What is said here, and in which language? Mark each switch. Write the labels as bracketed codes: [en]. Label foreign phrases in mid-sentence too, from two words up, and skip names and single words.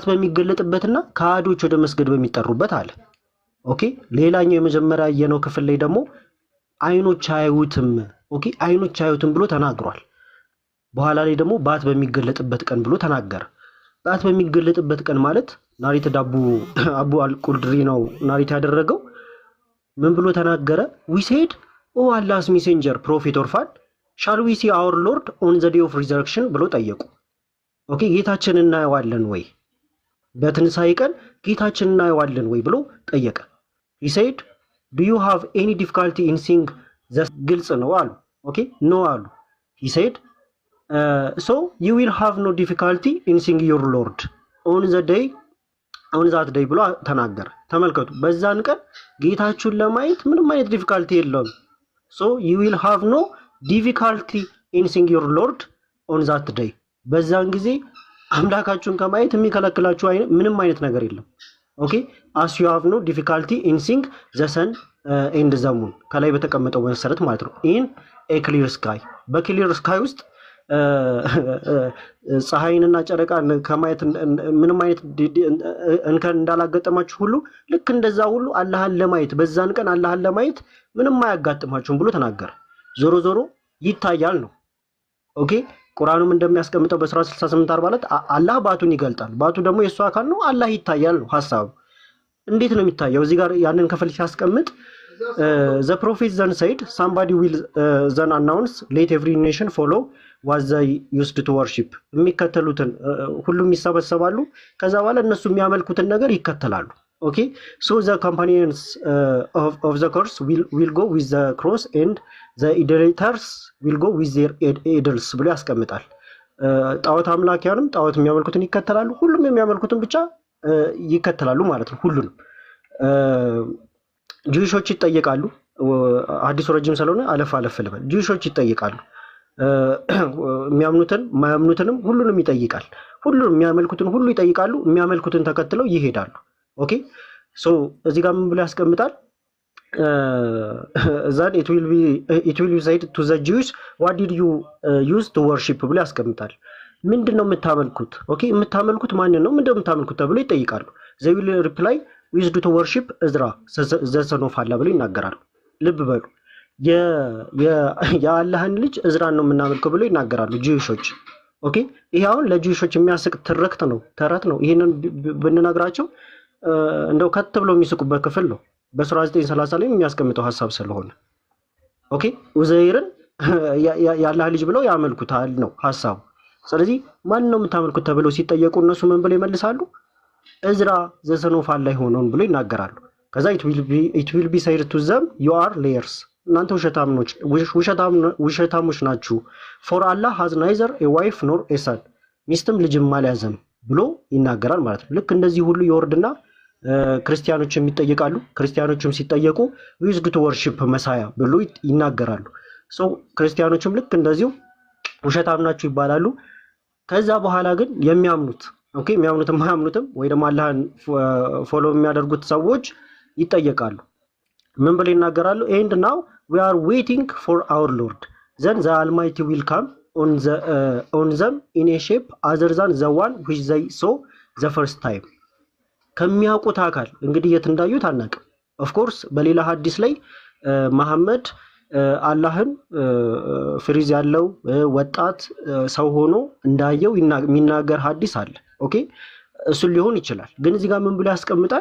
[am] በሚገለጥበትና ከሃዲዎች ወደ መስገድ በሚጠሩበት አለ። ኦኬ ሌላኛው የመጀመሪያ የነው ክፍል ላይ ደግሞ አይኖች አያዩትም። ኦኬ አይኖች አያዩትም ብሎ ተናግሯል። በኋላ ላይ ደግሞ ባት በሚገለጥበት ቀን ብሎ ተናገረ። ባት በሚገለጥበት ቀን ማለት ናሪት አቡ አልቁድሪ ነው ናሪት ያደረገው። ምን ብሎ ተናገረ? [en] we said oh Allah's messenger prophet or fact shall we see our lord on the day of resurrection [am] ብሎ ጠየቁ። ኦኬ ጌታችንን እናየዋለን ወይ በትንሳኤ ቀን ጌታችንን እናየዋለን ወይ ብሎ [en] ጠየቀ። he said do you have any difficulty in seeing the [am] ግልጽ ነው አሉ። ኦኬ [en] no አሉ። he said so you will have no difficulty in seeing your lord on that day [am] ብሎ ተናገረ። ተመልከቱ በዛን ቀን ጌታችሁን ለማየት ምንም አይነት ዲፊካልቲ የለውም። [en] so you will have no difficulty in seeing your lord on that day [am] በዛን ጊዜ አምላካችሁን ከማየት የሚከለክላችሁ ምንም አይነት ነገር የለም። ኦኬ [en] as you have no difficulty in seeing the sun and the moon [am] ከላይ በተቀመጠው መሰረት ማለት ነው። [en] in a clear sky [am] በክሊር ስካይ ውስጥ ፀሐይንና ጨረቃን ከማየት ምንም አይነት እንከን እንዳላገጠማችሁ ሁሉ ልክ እንደዛ ሁሉ አላህን ለማየት በዛን ቀን አላህን ለማየት ምንም አያጋጥማችሁም ብሎ ተናገረ። ዞሮ ዞሮ ይታያል ነው። ኦኬ ቁርአኑም እንደሚያስቀምጠው በሱራ 68:42 አላህ ባቱን ይገልጣል። ባቱ ደግሞ የሱ አካል ነው። አላህ ይታያል ነው ሐሳቡ። እንዴት ነው የሚታየው? እዚህ ጋር ያንን ክፍል ሲያስቀምጥ [en] the prophet then said somebody will then announce let every nation follow what they used to worship [am] የሚከተሉትን ሁሉም ይሰበሰባሉ። ከዛ በኋላ እነሱ የሚያመልኩትን ነገር ይከተላሉ። ኦኬ [en] so the companions of the course will go with the cross and the idolaters will go with their idols [am] ብሎ ያስቀምጣል። ጣዖት አምላኪያንም ጣዖት የሚያመልኩትን ይከተላሉ። ሁሉም የሚያመልኩትን ብቻ ይከተላሉ ማለት ነው። ሁሉንም ጁሾች ይጠየቃሉ። አዲሱ ረጅም ስለሆነ አለፍ ልበል። ጁሾች ይጠየቃሉ። የሚያምኑትን ማያምኑትንም ሁሉንም ይጠይቃል። ሁሉንም የሚያመልኩትን ሁሉ ይጠይቃሉ። የሚያመልኩትን ተከትለው ይሄዳሉ። ኦኬ ሶ እዚህ ጋር ምን ብሎ ያስቀምጣል? [en] that it will be said to the Jews what did you use to worship [am] ብሎ ያስቀምጣል። ምንድነው የምታመልኩት? ኦኬ የምታመልኩት ማንን ነው? ምንድነው የምታመልኩት ተብሎ ይጠይቃሉ። [en] they will reply we used to worship Ezra the son of Allah [am] ብሎ ይናገራሉ። ልብ በሉ የአላህን ልጅ እዝራን ነው የምናመልከው ብሎ ይናገራሉ ጂውሾች። ኦኬ ይሄ አሁን ለጂውሾች የሚያስቅ ትርክት ነው፣ ተረት ነው። ይሄንን ብንነግራቸው እንደው ከት ብለው የሚስቁበት ክፍል ነው። በሱራ 9:30 ላይ የሚያስቀምጠው ሐሳብ ስለሆነ ኦኬ ኡዘይርን የአላህ ልጅ ብለው ያመልኩታል ነው ሐሳቡ። ስለዚህ ማን ነው የምታመልኩት ተብለው ሲጠየቁ እነሱ ምን ብለው ይመልሳሉ? [en] እዝራ the son of Allah [am] ሆነውን ብሎ ይናገራሉ። ከዛ [en] it will be said to them you are liars እናንተ [am] ውሸታሞች ናችሁ። [en] for Allah has neither a wife nor a son [am] ሚስትም ልጅም አልያዘም ብሎ ይናገራል ማለት ነው። ልክ እንደዚህ ሁሉ ይወርድና ክርስቲያኖችም ይጠየቃሉ። ክርስቲያኖችም ሲጠየቁ [en] we used to worship Messiah [am] ብሎ ይናገራሉ። ክርስቲያኖችም ልክ እንደዚሁ ውሸታም ናችሁ ይባላሉ። ከዛ በኋላ ግን የሚያምኑት የሚያምኑትም የማያምኑትም ወይ ደግሞ አላህን ፎሎ የሚያደርጉት ሰዎች ይጠየቃሉ። ምን ብለው ይናገራሉ? [en] and now we are waiting for our lord then the almighty will come on them in a shape other than the one which they saw the first time። [am] ከሚያውቁት አካል እንግዲህ የት እንዳዩት አናውቅም። ኦፍኮርስ በሌላ ሀዲስ ላይ መሐመድ አላህን ፍሪዝ ያለው ወጣት ሰው ሆኖ እንዳየው የሚናገር ሀዲስ አለ። ኦኬ እሱን ሊሆን ይችላል። ግን እዚህ ጋር ምን ብሎ ያስቀምጣል?